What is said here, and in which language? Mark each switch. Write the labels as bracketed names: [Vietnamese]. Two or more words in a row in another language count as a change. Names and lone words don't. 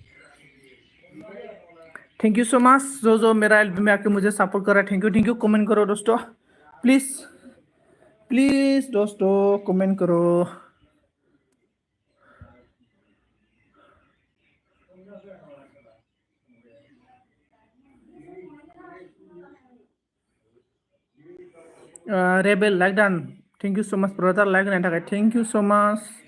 [English] thank you so much [Hindi] जो मेरा एल्बम में आके मुझे सपोर्ट कर रहा है थैंक यू कमेंट करो दोस्तों प्लीज़ दोस्तों कमेंट करो। [English] Rebel like डान thank you so much brother like [Bodo] होनायनि थाखाय [English] thank you so much.